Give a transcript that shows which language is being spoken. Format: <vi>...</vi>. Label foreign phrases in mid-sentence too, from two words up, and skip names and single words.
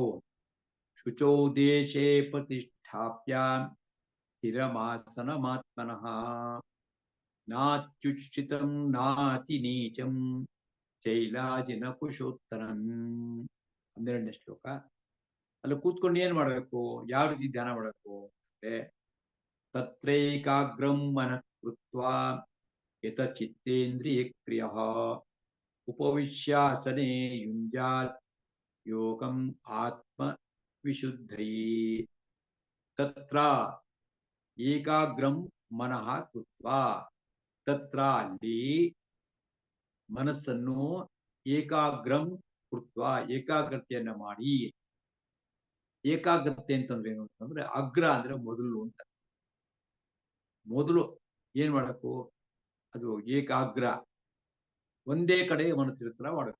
<sa>ಶುಚೌ ದೇಶೇ ಪ್ರತಿಷ್ಠಾಪ್ಯ ಸ್ಥಿರಮಾಸನಮಾತ್ಮನಃ ನಾತ್ಯುಚ್ಛ್ರಿತಂ ನಾತಿ ನೀಚಂ ಚೈಲಾಜಿನ ಕುಶೋತ್ತರಂ.</sa> <kn>12ನೇ ಶ್ಲೋಕ. ಅಲ್ಲಿ ಕೂತ್ಕೊಂಡು ಏನ್ ಮಾಡ್ಬೇಕು, ಯಾವ ರೀತಿ ಧ್ಯಾನ ಮಾಡಬೇಕು ಅಂದ್ರೆ</kn> <sa>ತತ್ರೈಕಾಗ್ರಂ ಮನಃ ಕೃತ್ವಾ ಯತಚಿತ್ತೇಂದ್ರಿಯ ಕ್ರಿಯಃ ಉಪವಿಶ್ಯಾಸನೆ ಯುಂಜಾತ್ ಯೋಗಂ ಆತ್ಮ ವಿಶುದ್ಧೈ. ತತ್ರ ಏಕಾಗ್ರಂ ಮನಃ ಕೃತ್ವಾ.</sa> <kn>ತತ್ರ ಅಲ್ಲಿ ಮನಸ್ಸನ್ನು</kn> <sa>ಏಕಾಗ್ರಂ ಕೃತ್ವಾ</sa> <kn>ಏಕಾಗ್ರತೆಯನ್ನ ಮಾಡಿ. ಏಕಾಗ್ರತೆ ಅಂತಂದ್ರೆ ಏನು ಅಂತಂದ್ರೆ ಅಗ್ರ ಅಂದ್ರೆ ಮೊದಲು ಅಂತ. ಮೊದಲು ಏನ್ ಮಾಡಬೇಕು? ಅದು ಏಕಾಗ್ರ, ಒಂದೇ ಕಡೆ ಮನಸ್ಸಿರ್ತರ ಮಾಡಬೇಕು.</kn>